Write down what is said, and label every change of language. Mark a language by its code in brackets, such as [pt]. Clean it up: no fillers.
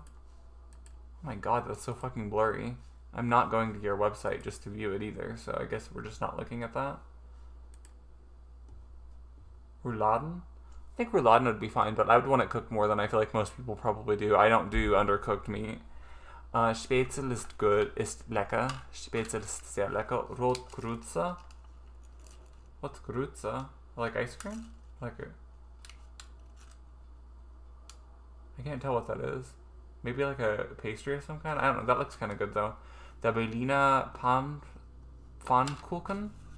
[en] Oh my god, that's so fucking blurry. I'm not going to your website just to view it either, so I guess we're just not looking at that. Rouladen? I think rouladen would be fine, but I would want it cooked more than I feel like most people probably do. I don't do undercooked meat. [de] Spätzle ist [en] good, [de] ist lecker. Spätzle ist sehr lecker. [en] Rotgrütze. What's Grütze? Like ice cream? Like it. I can't tell what that is. Maybe like a pastry of some kind? I don't know. That looks kind of good though. [de] Der Berliner Pfannkuchen.